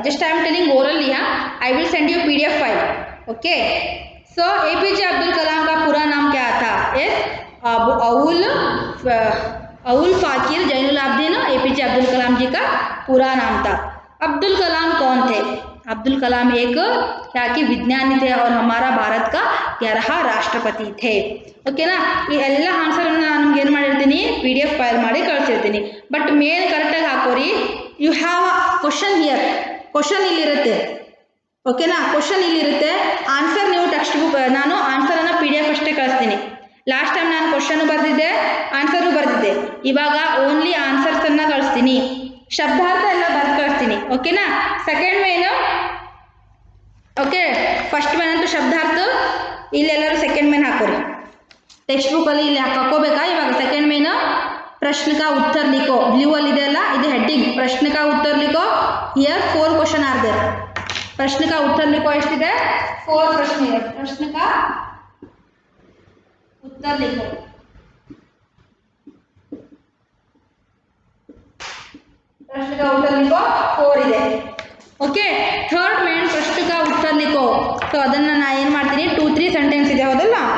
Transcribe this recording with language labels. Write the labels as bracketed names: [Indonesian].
[English] Just I am telling orally. I will send you PDF file. Okay, so [Hindi] APJ Abdul Kalam का पूरा नाम क्या था? यस, अउल फाकिर जैनुलाब्दीन APJ अब्दुल कलाम जी का पूरा नाम था. अब्दुल कलाम कौन थे? अब्दुल कलाम एक क्या कि विज्ञानी थे और हमारा भारत का 11 राष्ट्रपति थे. [Kannada] ಓಕೆನಾ? ಈ ಎಲ್ಲ ಆನ್ಸರನ್ನು ನಾನು ನಿಮ್ಗೆ ಏನು ಮಾಡಿರ್ತೀನಿ, PDF ಫೈಲ್ ಮಾಡಿ ಕಳಿಸಿರ್ತೀನಿ. ಬಟ್ ಮೇನ್ ಕರೆಕ್ಟಾಗಿ ಹಾಕೋರಿ. [English] You have a question here. [Kannada] Question ಇಲ್ಲಿರುತ್ತೆ. ಓಕೆನಾ? ಕ್ವಶನ್ ಇಲ್ಲಿರುತ್ತೆ. ಆನ್ಸರ್ ನೀವು ಟೆಕ್ಸ್ಟ್ ಬುಕ್, ನಾನು ಆನ್ಸರನ್ನು PDF ಅಷ್ಟೇ ಕಳಿಸ್ತೀನಿ. ಲಾಸ್ಟ್ ಟೈಮ್ ನಾನು ಕ್ವಶನ್ ಬರೆದಿದ್ದೆ, ಆನ್ಸರು ಬರೆದಿದ್ದೆ. ಇವಾಗ ಓನ್ಲಿ ಆನ್ಸರ್ಸನ್ನು ಕಳಿಸ್ತೀನಿ. ಶಬ್ದಾರ್ಥ ಎಲ್ಲ ಬರೆದು ಕಳಿಸ್ತೀನಿ. ಓಕೆನಾ? Second main, okay, first main ಅಂತೂ ಶಬ್ದಾರ್ಥ ಇಲ್ಲೆಲ್ಲರೂ ಸೆಕೆಂಡ್ ಮೇನ್ ಹಾಕೋರಿ. ಟೆಕ್ಸ್ಟ್ ಬುಕ್ಕಲ್ಲಿ ಇಲ್ಲಿ ಹಾಕೋಬೇಕಾ? ಇವಾಗ ಸೆಕೆಂಡ್ ಮೇನು [Hindi] प्रश्न का उत्तर लिखो. [Kannada] ब्लू ಅಲ್ಲಿ ಇದೆ ಅಲ್ಲ, ಇದು ಹೆಡ್ಡಿಂಗ್. [Hindi] प्रश्न का उत्तर लिखो. [English] Here 4 question are there. [Hindi] प्रश्न का उत्तर लिखो. [Kannada] ಎಷ್ಟಿದೆ? 4 ಪ್ರಶ್ನೆ ಇದೆ. [Hindi] प्रश्न का उत्तर लिखो. प्रश्न का उत्तर लिखो [Kannada] 4 ಇದೆ. ಓಕೆ, ಥರ್ಡ್ ಮೇನ್ ಪ್ರಶ್ನ [Hindi] का उत्तर लिखो. [Kannada] ಸೊ ಅದನ್ನು ನಾನು ಏನು ಮಾಡ್ತೀನಿ, 2-3 ಸೆಂಟೆನ್ಸ್ ಇದೆ, ಹೌದಲ್ಲ?